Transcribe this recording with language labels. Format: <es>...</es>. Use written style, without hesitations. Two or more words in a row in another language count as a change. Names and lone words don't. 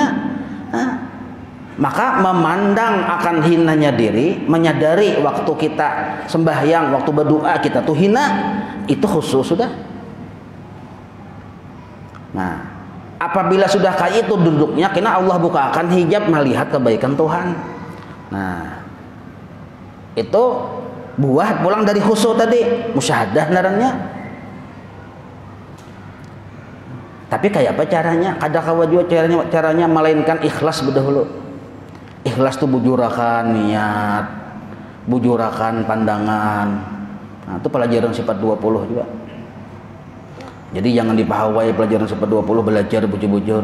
<id>Nah, maka memandang akan hinanya diri, menyadari waktu kita sembahyang, waktu berdoa kita tuh hina, itu khusus sudah. Nah, apabila sudah kayak itu duduknya, kena Allah bukakan hijab melihat kebaikan Tuhan. Nah, itu buah pulang dari khusyuk tadi, musyahadah narannya. Tapi kayak apa caranya?</id> <bjn>Kada kawajua caranya melainkan ikhlas berdahulu. Ikhlas itu bujurakan niat, bujurakan pandangan.</bjn> <id>Nah, itu pelajaran sifat 20 juga. Jadi jangan dipahawai pelajaran sifat 20, belajar bujur-bujur.</id>